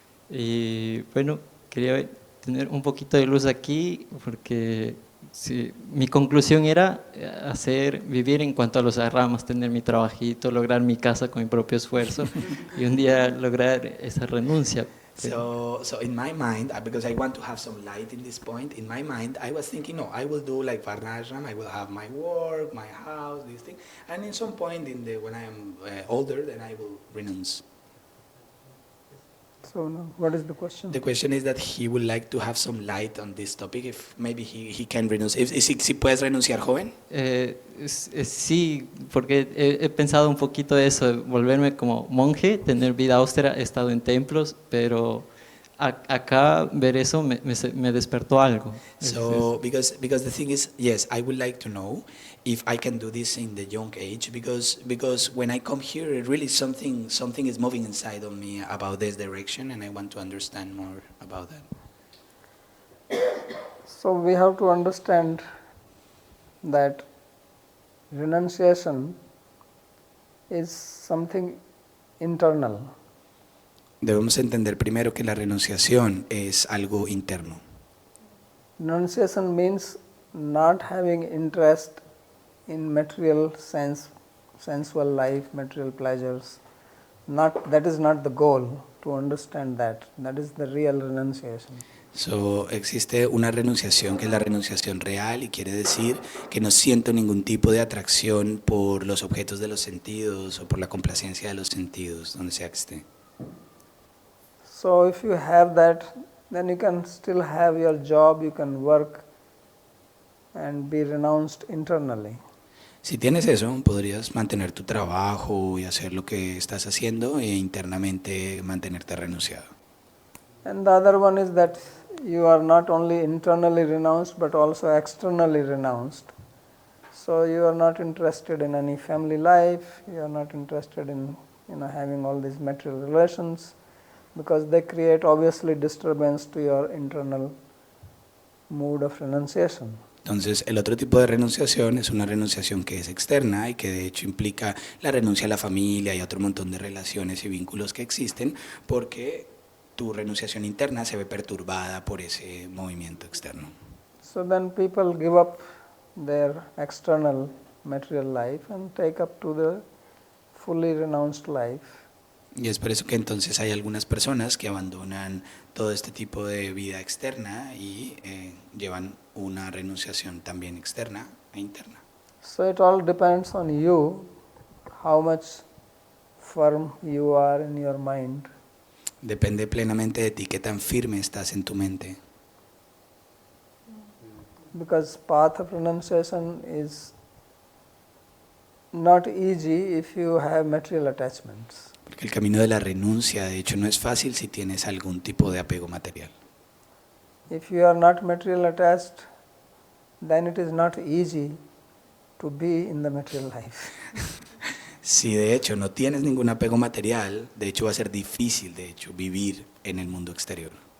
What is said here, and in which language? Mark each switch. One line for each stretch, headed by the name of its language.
Spanish: Y bueno, quería tener un poquito de luz aquí porque sí, mi conclusión era vivir en cuanto a los ramas, tener mi trabajito, lograr mi casa con mi propio esfuerzo y un día lograr esa renuncia.
English: So in my mind, because I want to have some light in this point, in my mind I was thinking, no, I will do like Varnashram, I will have my work, my house, this thing, and in some point when I am older, then I will renounce. So now, what is the question? The question is that he would like to have some light on this topic, if maybe he can renounce.
Spanish: Si puedes renunciar, joven? Sí, porque he pensado un poquito de eso, volverme como monje, tener vida austera, he estado en templos, pero acá ver eso me despertó algo.
English: So because the thing is, yes, I would like to know if I can do this in the young age, because when I come here, really something is moving inside of me about this direction, and I want to understand more about that. So we have to understand that renunciation is something internal.
Spanish: Debemos entender primero que la renunciación es algo interno.
English: Renunciation means not having interest in material sensual life, material pleasures. That is not the goal. To understand that is the real renunciation.
Spanish: So, existe una renunciación que es la renunciación real, y quiere decir que no siento ningún tipo de atracción por los objetos de los sentidos o por la complacencia de los sentidos, donde sea que esté.
English: So if you have that, then you can still have your job, you can work and be renounced internally.
Spanish: Si tienes eso, podrías mantener tu trabajo y hacer lo que estás haciendo e internamente mantenerte renunciado.
English: And the other one is that you are not only internally renounced but also externally renounced. So you are not interested in any family life, you are not interested in having all these material relations, because they create obviously disturbance to your internal mood of renunciation.
Spanish: Entonces, el otro tipo de renunciación es una renunciación que es externa y que de hecho implica la renuncia a la familia y a otro montón de relaciones y vínculos que existen, porque tu renunciación interna se ve perturbada por ese movimiento externo.
English: So then people give up their external material life and take up to the fully renounced life.
Spanish: Y es por eso que entonces hay algunas personas que abandonan todo este tipo de vida externa y llevan una renunciación también externa e interna.
English: So it all depends on you, how much firm you are in your mind.
Spanish: Depende plenamente de ti qué tan firme estás en tu mente.
English: Because path of renunciation is not easy if you have material attachments.
Spanish: Porque el camino de la renuncia, de hecho, no es fácil si tienes algún tipo de apego material.
English: If you are not material attached, then it is not easy to be in the material life.
Spanish: Si de hecho no tienes ningún apego material, de hecho va a ser difícil, de hecho, vivir en el mundo exterior.